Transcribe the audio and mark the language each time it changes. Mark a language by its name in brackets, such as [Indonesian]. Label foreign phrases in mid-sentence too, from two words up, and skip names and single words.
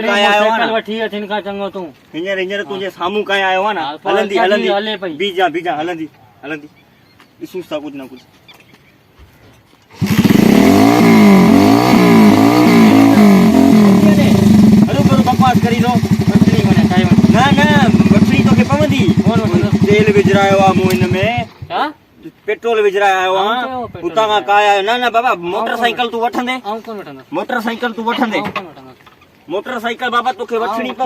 [Sindhi] विकिणी कांइ आयो आहे मोटरसाइकिल न वठी अचिन खां चङो तूं हींअर तुंहिंजे साम्हूं कांइ आयो आहे न हा, हलंदी हले हलंदी पई। बीजा बीजा हलंदी हलंदी ॾिसूं था कुझु न कुझु हलो करो बकवास करी दो वठणी कोन्हे काई न न वठणी तोखे पवंदी कोन वठंदो तेल विझरायो आहे मूं हिन में छा पेट्रोल विझरायो आऊं आहे कयो पेट्रोल हुतां खां काय आयो न न बाबा मोटरसाइकिल तूं वठंदे आऊं कोन वठंदो मोटरसाइकिल तूं वठंदे आऊं कोन वठंदो मोटरसाइकिल बाबा तोखे वठणी आऊं कोन